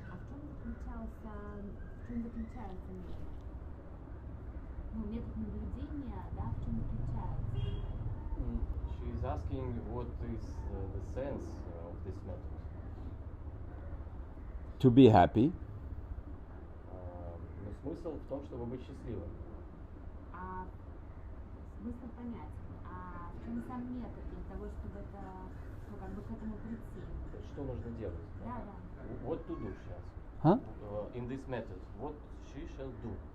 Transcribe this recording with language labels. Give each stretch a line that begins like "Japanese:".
Russian: А в чем заключается метод? Ну, метод наблюдения, да, в чем заключается?
English: She is asking what is the sense of this method. To be happy.
Russian: Но смысл в том, чтобы быть счастливым. А смысл понятен. А в чем сам метод для того, чтобы это, ну, как бы к этому прийти? Что нужно делать? Да, да.
English: What to do, she asked. Huh? In this method, what she shall do?